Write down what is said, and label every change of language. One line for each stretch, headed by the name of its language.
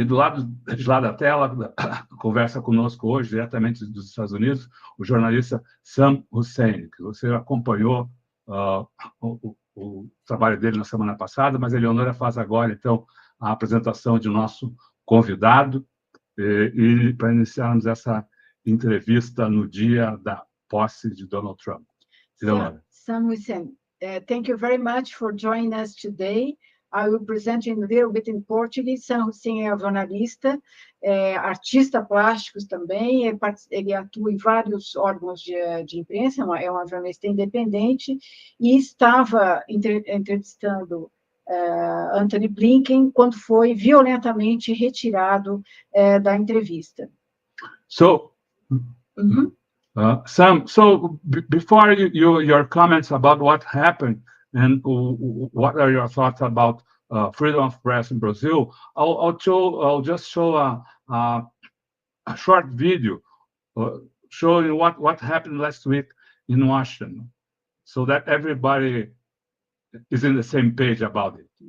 Portuguese: E de lá da tela, conversa conosco hoje, diretamente dos Estados Unidos, o jornalista Sam Hussein, que você acompanhou o trabalho dele na semana passada, mas a Eleonora faz agora, então, a apresentação de nosso convidado, e para iniciarmos essa entrevista no dia da posse de Donald Trump.
English: Sam Hussein, thank you very much for joining us today. I will present you a little bit in Portuguese.
Portuguese: Sam Hussein é jornalista, artista plástico também, ele atua em vários órgãos de imprensa, é uma jornalista independente, e estava entrevistando Anthony Blinken quando foi violentamente retirado da entrevista.
English: So, Sam, before your comments about what happened and what are your thoughts about freedom of press in Brazil, I'll just show a short video showing what happened last week in Washington, so that everybody is in the same page about it.